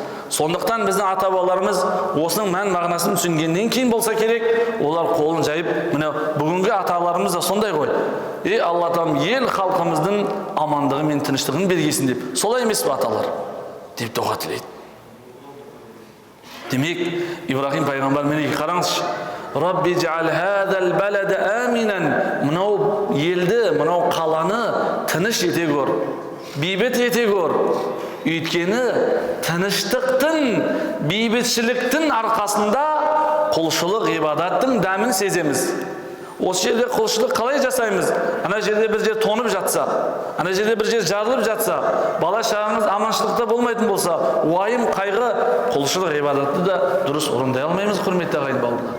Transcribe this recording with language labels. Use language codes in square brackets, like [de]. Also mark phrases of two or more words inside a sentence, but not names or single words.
[kk] Сондықтан біздің ата-бабаларымыз осының мән мағынасын түсінгеннен кейін болса керек, олар қолын жайып, міне бүгінгі аталарымыз да сондай ғой. Алла Тағала ел халқымыздың амандығы мен тыныштығын бергесін деп. Солай емес пе аталар? Деп дұға тілейді. Демек, Ибрахим пайғамбар міне қараңызшы. [ar] رب اجعل هذا البلد آمنا. [kk] Мынау елді, мынау қаланы тыныш ете көр, бейбіт ете көр. Өйткені тыныштықтың, бейбітшіліктің арқасында құлшылық ғибадаттың дәмін сеземіз. Осы жерде құлшылық қалай жасаймыз? Ана жерде бір жер тонып жатса, ана жерде бір жер жарылып жатса, бала шағаңыз аманшылықта болмайтын болса, уайым, қайғы, құлшылық ғибадатты да дұрыс орындай алмаймыз, құрметті ағайын бауырлар.